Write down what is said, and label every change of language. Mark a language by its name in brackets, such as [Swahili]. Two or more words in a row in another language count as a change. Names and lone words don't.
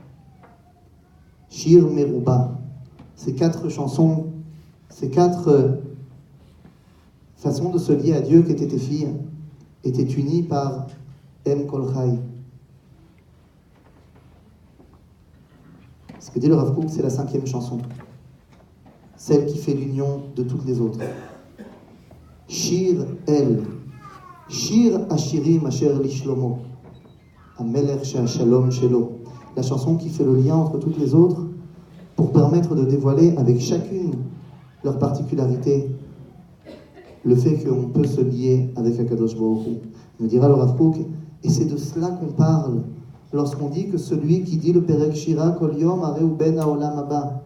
[Hebrew] שיר מרובע, [French] ces 4 chansons, ces 4 façons de se lier à Dieu qu'étaient tes filles, étaient unies par [Hebrew] אם כל חי. [French] Ce que dit le Rav Kook, c'est la 5e chanson. Celle qui fait l'union de toutes les autres. [Hebrew] שיר אל. שיר השירים אשר לשלמה. המלך שלום שלו. [French] La chanson qui fait le lien entre toutes les autres pour permettre de dévoiler avec chacune leur particularité le fait qu'on peut se lier avec [Hebrew] הקדוש ברוך הוא. [French] Me dira le Rav Kook, et c'est de cela qu'on parle lorsqu'on dit que celui qui dit le Perek Shira [Hebrew] כל יום הרי הוא בן העולם הבא.